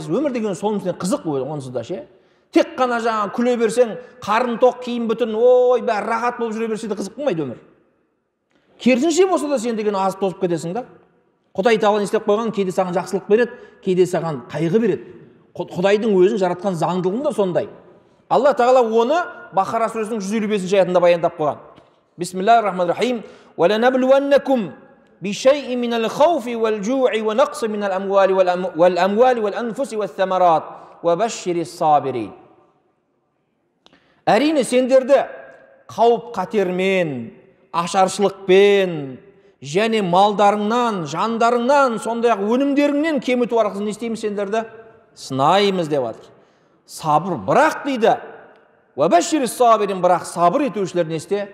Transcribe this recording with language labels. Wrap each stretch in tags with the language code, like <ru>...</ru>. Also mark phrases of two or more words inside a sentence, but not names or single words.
<kk>Өмір деген сонысымен қызық онсыз да ше. Тек қана жаңа күле берсең, қарын тоқ, киім бүтін, ой, бәрі рахат болып жүре берсе де қызық болмайды өмір. Керісінше болса да сен деген азып тозып кетесің да. Құдай Тағала істеп қойған, кейде саған жақсылық береді, кейде саған қайғы береді. Құдайдың өзін жаратқан заңдылығы да сондай. Алла Тағала оны Бақара сүресінің 155 аятында баяндап қойған.</kk> <ar>بسم الله الرحمن الرحيم. ولنبلونكم بشيء من الخوف والجوع ونقص من الأموال والأنفس والثمرات وبشر الصابرين.</ar> <kk>Әрине сендерді қауіп қатермен, ашаршылықпен, және малдарыңнан, жандарыңнан, сондай-ақ өнімдеріңнен кеміту арқылы не істейміз сендерді? Сынаймыз деп жатыр. Сабыр, бірақ дейді,</kk> <ar>وبشر الصابرين,</ar> <kk>бірақ сабыр етушілер не істе?</kk>